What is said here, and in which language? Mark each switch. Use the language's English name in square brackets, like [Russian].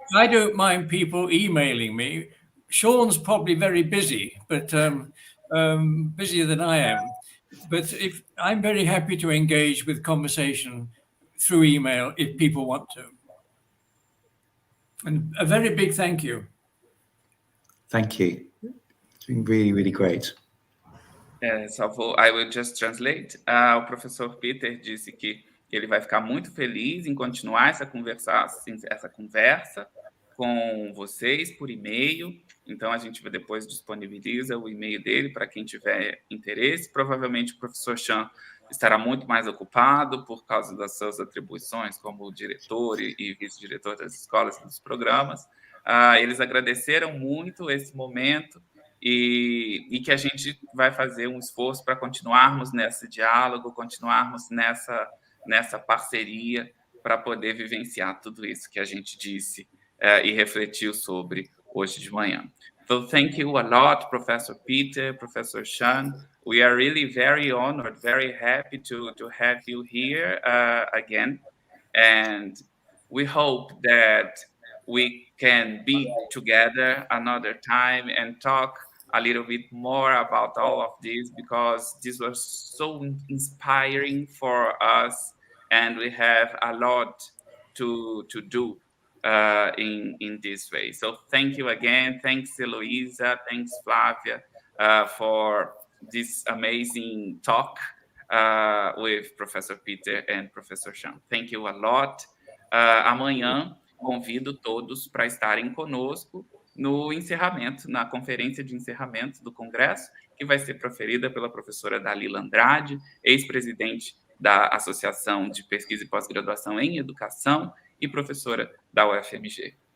[English] I don't mind people emailing me. Sean's probably very busy, but busier than I am. But if I'm very happy to engage with conversation through email if people want to. And a very big thank you. Thank you. It's been really, really great. I will just translate. [Portuguese] O professor Peter disse que ele vai ficar muito feliz em continuar essa conversa com vocês por e-mail. Então, a gente depois disponibiliza o e-mail dele para quem tiver interesse. Provavelmente, o professor Sean estará muito mais ocupado por causa das suas atribuições como diretor e vice-diretor das escolas e dos programas. Eles agradeceram muito esse momento e que a gente vai fazer um esforço para continuarmos nesse diálogo, continuarmos nessa parceria para poder vivenciar tudo isso que a gente disse e refletiu sobre hoje de manhã. [English] So thank you a lot, Professor Peter, Professor Sean. We are really very honored, very happy to have you here again. And we hope that we can be together another time and talk a little bit more about all of this, because this was so inspiring for us, and we have a lot to do in this way. So thank you again. Thanks, Heloisa. Thanks, Flávia, for this amazing talk with Professor Peter and Professor Sean. Thank you a lot. [Portuguese] Amanhã convido todos para estarem conosco no encerramento, na conferência de encerramento do Congresso, que vai ser proferida pela professora Dalila Andrade, ex-presidente da Associação de Pesquisa e Pós-Graduação em Educação e professora da UFMG.